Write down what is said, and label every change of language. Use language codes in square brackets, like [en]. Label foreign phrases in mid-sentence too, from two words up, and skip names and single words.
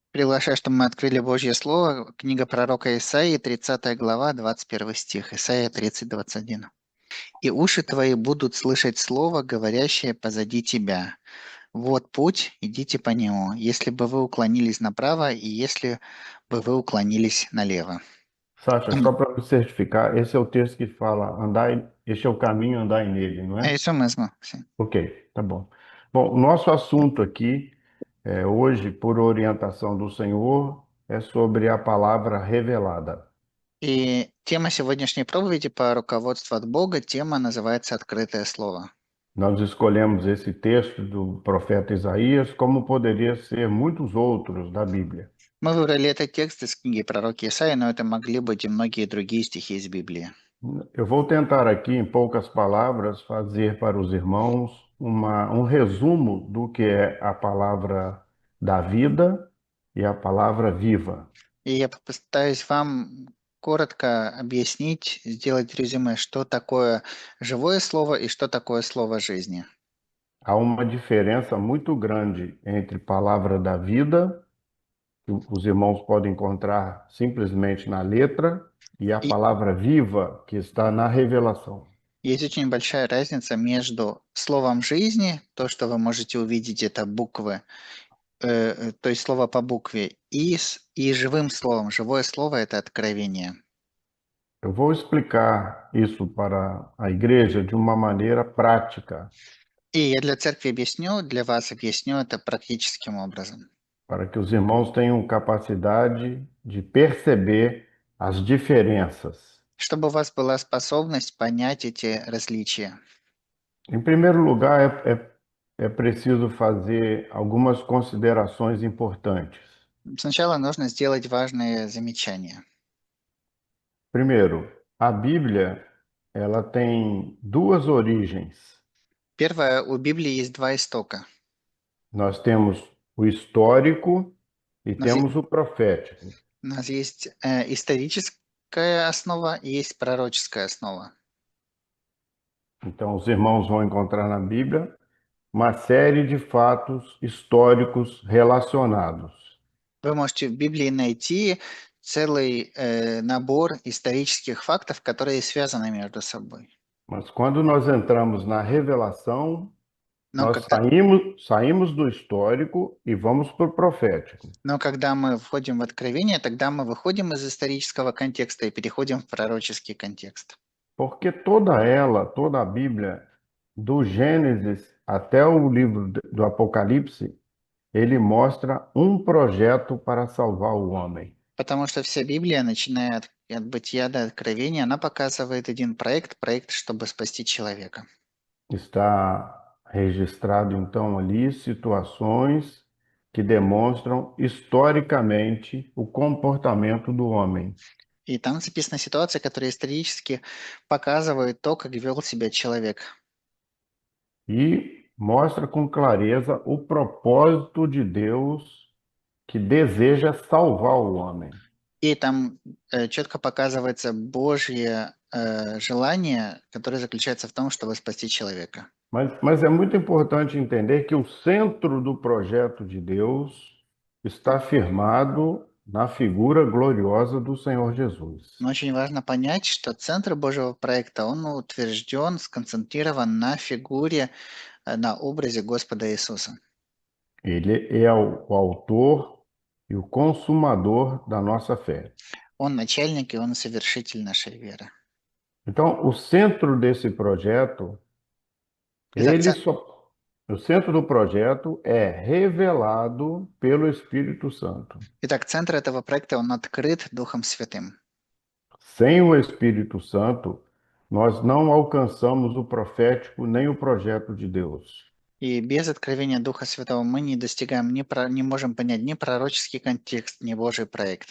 [ru] Приглашаю, чтобы мы открыли Божье Слово, книга пророка Исаии, 30 глава, 21 стих, Исаия 30:21. «И уши твои будут слышать слово, говорящее позади тебя. Вот путь, идите по нему, если бы вы уклонились направо и если бы вы уклонились налево». [pt] Sasha, só para me certificar, esse é o texto que fala este é o caminho, andai nele, não É é? isso mesmo, sim. Ok, tá bom. Bom, o nosso assunto aqui, hoje, por orientação do Senhor, é sobre a palavra revelada. [ru] И тема сегодняшней проповеди по руководству от Бога, тема называется «Открытое слово». [pt] Nós escolhemos esse texto do profeta Isaías, como poderia ser muitos outros da Bíblia. [ru] Мы vыбрали этот текст из книги пророка Исаии, но это могли быть и многие другие стихи из Библии. [pt] Eu vou tentar aqui, em poucas palavras, fazer para os irmãos um resumo do que é a palavra da vida e a palavra viva. [ru] И я попытаюсь вам коротко объяснить, сделать резюме, что такое живое слово и что такое слово жизни. [pt] Há uma diferença muito grande entre palavra da vida, que os irmãos podem encontrar simplesmente na letra, e a [ru] И [pt] palavra viva, que está na revelação. [ru] есть очень большая разница между словом жизни, то, что вы можете увидеть, это буквы, то есть слово по букве, и живым словом. Живое слово– это откровение. [pt] Eu vou explicar isso para a igreja de uma maneira prática, [ru] И я для церкви объясню, для вас объясню это практическим образом, [pt] para que os irmãos tenham capacidade de perceber as diferenças. [ru] чтобы у вас была способность понять эти различия. [pt] Em primeiro lugar, é preciso fazer algumas considerações importantes. [ru] Сначала нужно сделать важные замечания. [pt] Primeiro, a Bíblia, ela tem duas origens. [ru] Первое, у Библии есть два истока. [pt] Nós temos o histórico e [ru] У нас, е- [pt] temos o profético. [ru] у нас есть историческая основа и есть пророческая основа. [pt] Então, os irmãos vão encontrar na Bíblia uma série de fatos históricos relacionados. [ru] Вы можете в Библии найти целый набор исторических фактов, которые связаны между собой. [pt] Mas quando nós entramos na revelação, [ru] Но [pt] nós [ru] когда, [pt] saímos do histórico e vamos para o profético. [ru] но когда мы входим в откровение, тогда мы выходим из исторического контекста и переходим в пророческий контекст. [pt] Porque toda a Bíblia, do Gênesis até o livro do Apocalipse, ele mostra um projeto para salvar o homem. [ru] Потому что вся Библия, начиная от Бытия до Откровения, она показывает один проект, чтобы спасти человека. [pt] Está registrado, então, ali situações que demonstram historicamente o comportamento do homem. [ru] И там записана ситуация, которая исторически показывает то, как вел себя человек. [pt] E mostra com clareza o propósito de Deus que deseja salvar o homem. [ru] И там четко показывается Божье желание, которое заключается в том, чтобы спасти человека. [pt] Mas é muito importante entender que o centro do projeto de Deus está firmado na figura gloriosa do Senhor Jesus. [ru] Но очень важно понять, что центр Божьего проекта, он утвержден, сконцентрирован на фигуре, на образе Господа Иисуса. [pt] Ele é o autor e o consumador da nossa fé. [ru] Он начальник и он совершитель нашей веры. [pt] Então, o centro desse projeto, [ru] Итак, [pt] o centro do projeto é revelado pelo Espírito Santo. [ru] центр этого проекта, он открыт Духом Святым. [pt] Sem o Espírito Santo, nós não alcançamos o profético nem o projeto de Deus. [ru] И без откровения Духа Святого мы не достигаем, не можем понять ни пророческий контекст, ни Божий проект.